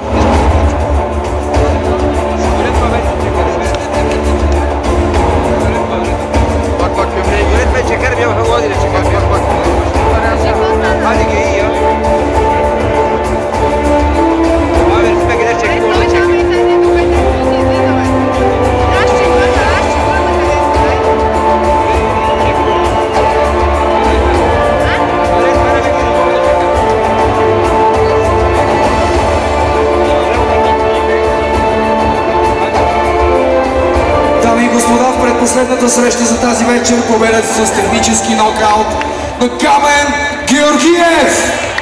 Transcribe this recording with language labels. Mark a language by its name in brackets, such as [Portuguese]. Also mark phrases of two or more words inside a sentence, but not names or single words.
[Turkish] Öğretme ben Bak bak gömleği öğretme çekerim ya. Bak hadi çekerim. Bak bak. Hadi giy ya. Abi üstüme gider çekim orada çekim. [Bulgarian] Дами и господа, в предпоследната среща за тази вечер победят с технически нокаут на Камен Георгиев!